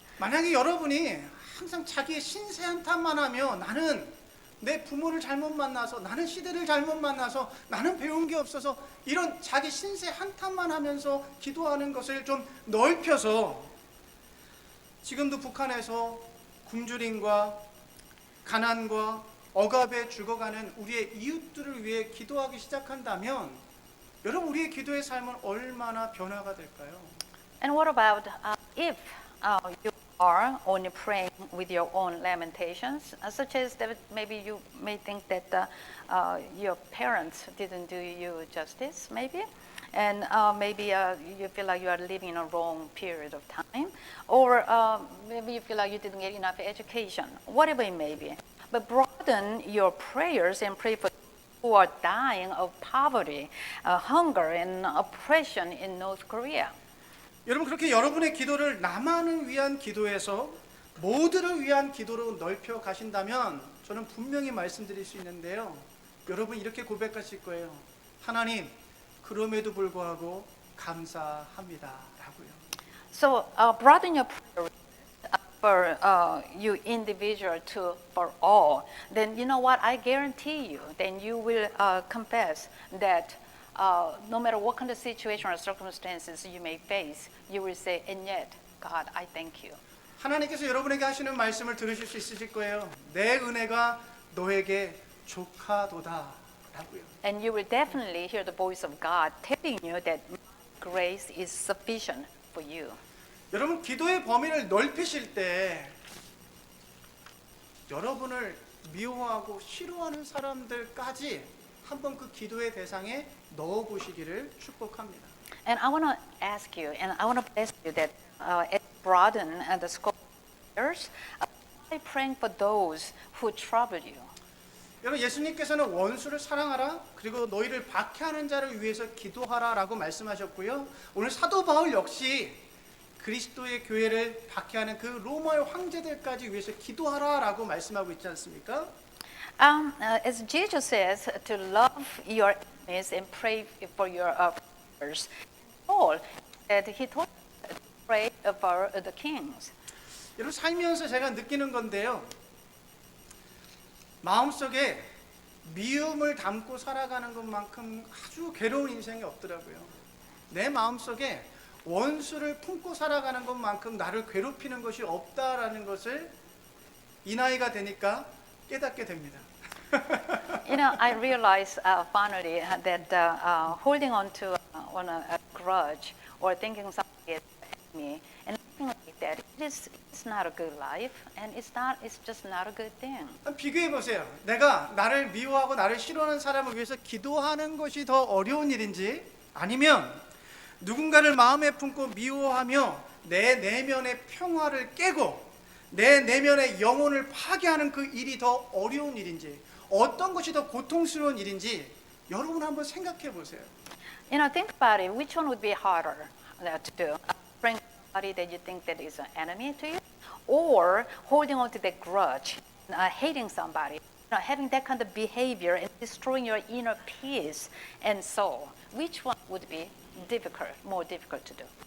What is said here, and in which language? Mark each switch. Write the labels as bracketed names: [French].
[Korean] 만약에 여러분이 항상 자기의 신세 한탄만 하며 나는 내 부모를 잘못 만나서 나는 시대를 잘못 만나서 나는 배운 게 없어서 이런 자기 신세 한탄만 하면서 기도하는 것을 좀 넓혀서 지금도 북한에서 굶주림과 가난과 억압에 죽어가는 우리의 이웃들을 위해 기도하기 시작한다면 여러분 우리의 기도의 삶은 얼마나 변화가 될까요? [English] And what about if you are only praying with your own lamentations, such as that maybe you may think that your parents didn't do you justice, maybe, and maybe you feel like you are living in a wrong period of time, or maybe you feel like you didn't get enough education, whatever it may be. But broaden your prayers and pray for who are dying of poverty, hunger, and oppression in North Korea. [Korean] 여러분 그렇게 여러분의 기도를 나만을 위한 기도에서 모두를 위한 기도로 넓혀 가신다면 저는 분명히 말씀드릴 수 있는데요. 여러분 이렇게 고백하실 거예요. 하나님 그럼에도 불구하고 감사합니다 라고요. [English] So broaden your prayer for you individual to for all. Then you know what? I guarantee you. Then you will confess that no matter what kind of situation or circumstances you may face, you will say, and yet, God, I thank you. [Korean] 하나님께서 여러분에게 하시는 말씀을 들으실 수 있으실 거예요. 내 은혜가 너에게 족하도다 라고요. [English] And you will definitely hear the voice of God telling you that grace is sufficient for you. [Korean] 여러분 기도의 범위를 넓히실 때 여러분을 미워하고 싫어하는 사람들까지 한번 그 기도의 대상에 넣어 보시기를 축복합니다. [English] And I want to ask you, and I want to bless you that as you broaden the scope of prayers, by praying for those who trouble you. [Korean] 여러분 예수님께서는 원수를 사랑하라 그리고 너희를 박해하는 자를 위해서 기도하라라고 말씀하셨고요. 오늘 사도 바울 역시 그리스도의 교회를 박해하는 그 로마의 황제들까지 위해서 기도하라라고 말씀하고 있지 않습니까? [English] As Jesus says, to love your enemies and pray for your brothers. Paul said he told us to pray for the kings. [Korean] 여러분 살면서 제가 느끼는 건데요. 마음속에 미움을 담고 살아가는 것만큼 아주 괴로운 인생이 없더라고요. 내 마음속에 원수를 품고 살아가는 것만큼 나를 괴롭히는 것이 없다라는 것을 이 나이가 되니까 깨닫게 됩니다. [English] You know, I realized finally that holding on to a grudge or thinking somebody is an enemy and living like that, it's not a good life, and it's just not a good thing. [Korean] 비교해 보세요. 내가 나를 미워하고 나를 싫어하는 사람을 위해서 기도하는 것이 더 어려운 일인지 아니면 누군가를 마음에 품고 미워하며 내 내면의 평화를 깨고 내 내면의 영혼을 파괴하는 그 일이 더 어려운 일인지 어떤 것이 더 고통스러운 일인지 여러분 한번 생각해 보세요. [English] You know, think about it. Which one would be harder to do? Praying for somebody that you think that is an enemy to you, or holding on to that grudge, hating somebody, having that kind of behavior and destroying your inner peace and soul. Which one would be more difficult to do?